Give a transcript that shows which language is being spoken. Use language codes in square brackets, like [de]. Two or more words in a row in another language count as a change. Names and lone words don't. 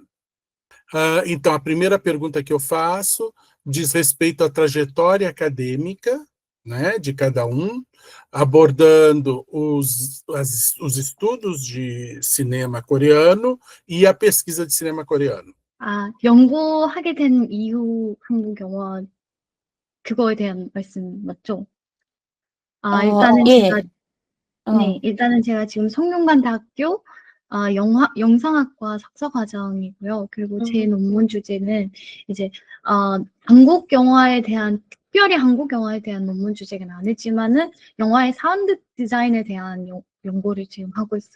[pt] Então, a primeira pergunta que eu faço diz respeito à trajetória acadêmica, né, de cada um, abordando os estudos de cinema coreano e a pesquisa de cinema coreano. [ko] 연구하게 된 이후 한국 영화 그거에 대한 말씀 맞죠? 일단은 제가 지금 성균관대학교 영상학과 석사과정이고요. 그리고 제 논문 주제는 이제 한국 영화에 대한 특별히 한국 영화에 대한 논문 주제는 아니지만은 영화의 사운드 디자인에 대한 연구를 지금 하고 있어요.